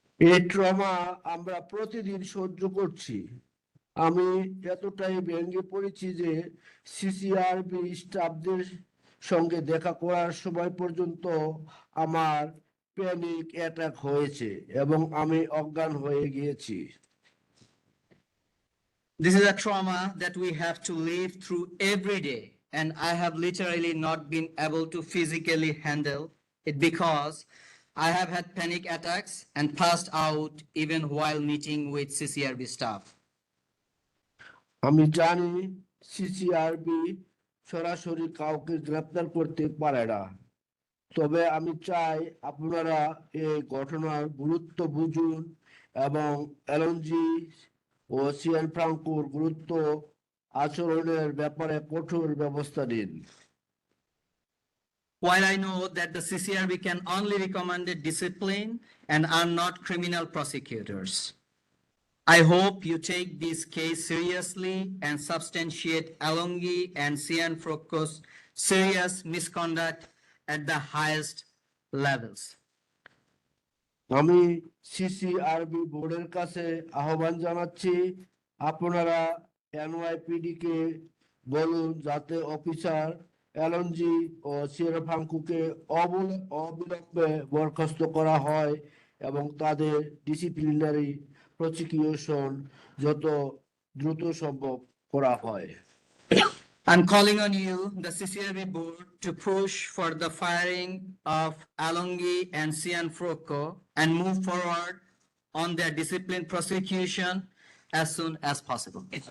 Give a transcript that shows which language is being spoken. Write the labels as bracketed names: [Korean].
[Bangla] এই ট্রমা আমরা প্রতিদিন সহ্য করছি। আমি এতটাই ভেঙে পড়েছি যে CCRB স্টাফদের সঙ্গে দেখা করার সময় পর্যন্ত আমার প্যানিক অ্যাটাক হয়েছে এবং আমি অজ্ঞান হয়ে গিয়েছি। [English] This is a trauma that we have to live through every day, and I have literally not been able to physically handle it because I have had panic attacks and passed out even while meeting with CCRB staff. [Bangla] আমি জানি CCRB সরাসরি কাউকে গ্রেপ্তার করতে পারে না, তবে আমি চাই আপনারা এই ঘটনার গুরুত্ব বুঝুন এবং এলএনজি ও সিয়ানফ্রাঙ্কোর গুরুত্ব আচরণের ব্যাপারে কঠোর ব্যবস্থা নিন। [English] While I know that the CCRB can only recommend discipline and are not criminal prosecutors, I hope you take this case seriously and substantiate Alongi and Cianfrocco's serious misconduct at the highest levels. [Bangla] আমি CCRB বোর্ডের কাছে আহ্বান জানাচ্ছি, আপনারা NYPD কে বলুন যাতে officer LNG ও সিয়ানফ্রাঙ্কোকে অবিলম্বে বরখাস্ত করা হয় এবং তাদের ডিসিপ্লিনারি প্রসিকিউশন যত দ্রুত সম্ভব করা হয়। [English] I'm calling on you, the CCRB board, to push for the firing of Alongi and Cian Froco and move forward on their discipline prosecution as soon as possible.